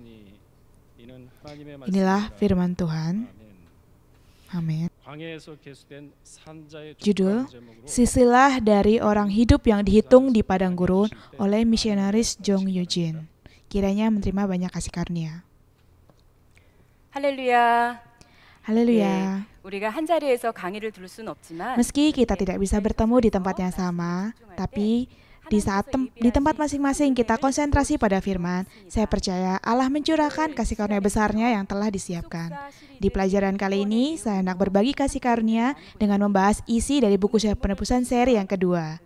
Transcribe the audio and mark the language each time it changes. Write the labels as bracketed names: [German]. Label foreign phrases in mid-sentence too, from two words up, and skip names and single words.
[Indonesian] Inilah firman Tuhan. Amin. Judul, Silsilah dari Orang Hidup yang Dihitung di Padang Gurun oleh misionaris Jong Eugene. Kiranya menerima banyak kasih karunia. [Korean] 할렐루야. [Indonesian] Haleluya. [Korean] 우리가 한 자리에서 강의를 들을 수는 없지만 [Indonesian] Meski kita tidak bisa bertemu di tempat yang sama, tapi di tempat masing-masing kita konsentrasi pada firman, saya percaya Allah mencurahkan kasih karunia besarnya yang telah disiapkan. Di pelajaran kali ini, saya hendak berbagi kasih karunia dengan membahas isi dari buku penebusan seri yang kedua.